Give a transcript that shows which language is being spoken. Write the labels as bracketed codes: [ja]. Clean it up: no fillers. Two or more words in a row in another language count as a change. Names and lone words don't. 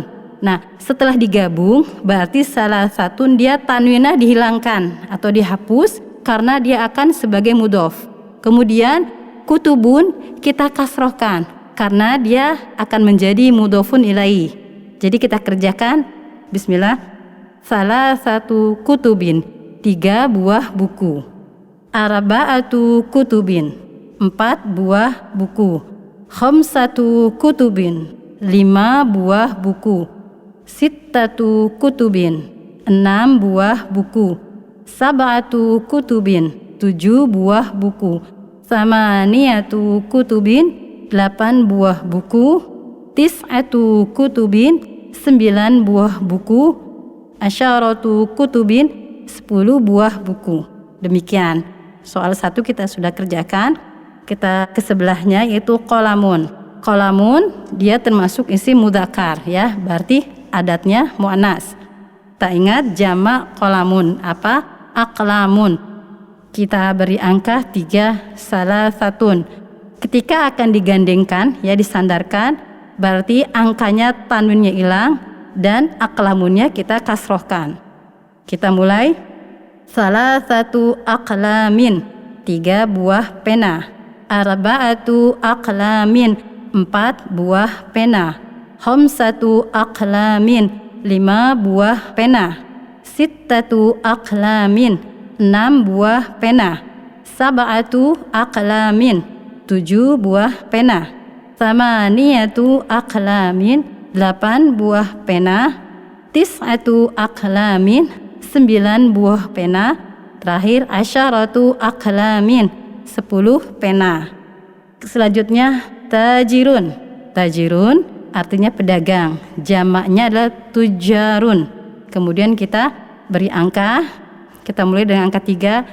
[id] Nah, setelah digabung, berarti salah satun dia tanwinah dihilangkan atau dihapus karena dia akan sebagai mudhof. Kemudian kutubun kita kasrohkan karena dia akan menjadi [ar] مضافٌ إليه. [id] Jadi kita kerjakan, bismillah. Salah satu kutubin, 3 buah buku. [ar] أربعة كتب, [id] 4 buah buku. [ar] خمسة كتب, [id] 5 buah buku. [ar] ستة كتب, [id] 6 buah buku. [ar] سبعة كتب, [id] 7 buah buku. [ar] ثمانية كتب, [id] 8 buah buku. [ar] تسعة كتب, [id] 9 buah buku. [ar] عشرة كتب, [id] 10 buah buku. Demikian. Soal 1 kita sudah kerjakan. Kita ke sebelahnya yaitu qalamun. Qalamun dia termasuk [ar] اسم مذكر [id] ya, berarti adatnya muannas. Tak ingat jamak qalamun apa? Aqlamun. Kita beri angka 3 salah satun. Ketika akan digandengkan ya, disandarkan, berarti angkanya tanwinnya hilang dan aqlamunnya kita kasrohkan. Kita mulai. Salah satu aqlamin, 3 buah pena. [ar] أربعة أقلام, [id] 4 buah pena. [ar] خمسة أقلام, [id] 5 buah pena. [ar] ستة أقلام, [id] 6 buah pena. [ar] سبعة أقلام, [id] 7 buah pena. [ar] ثمانية أقلام, [id] 8 buah pena. [ar] تسعة أقلام, [id] 9 buah pena. Terakhir [ar] عشرة أقلام, [id] 10 pena. Selanjutnya tajirun. Tajirun artinya pedagang. Jamaknya adalah tujarun. Kemudian kita beri angka. Kita mulai dengan angka 3.